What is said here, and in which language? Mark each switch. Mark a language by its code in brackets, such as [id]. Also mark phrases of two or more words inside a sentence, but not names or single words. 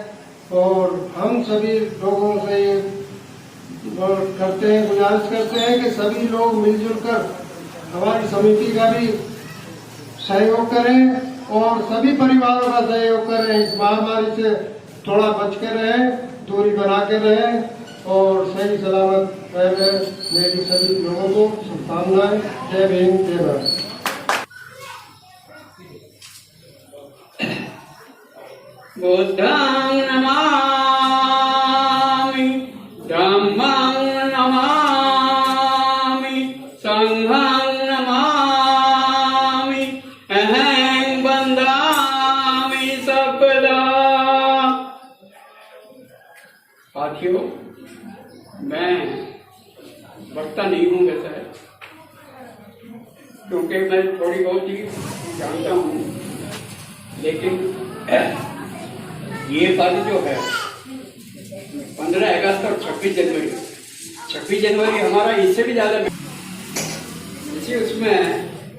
[hi] और हम सभी लोगों से गुजारिश करते हैं कि सभी लोग मिलजुल कर हमारी समिति का भी सहयोग करें और सभी परिवारों का सहयोग करें। इस महामारी से थोड़ा बच कर रहें, दूरी बना कर रहें और सही सलामत रहें। मेरी सभी लोगों को शुभकामनाएं। जय भीम जय भारत। [pi] बुद्धं नमामि, धम्मं नमामि, संघं नमामि, अहं वन्दामि सकला। [hi] साथियों, मैं वक्ता नहीं हूँ वैसे, क्योंकि मैं थोड़ी बहुत ही जानता हूँ, लेकिन ये तारीख जो है 15 अगस्त और 26 जनवरी हमारा इससे भी ज्यादा इसी उसमें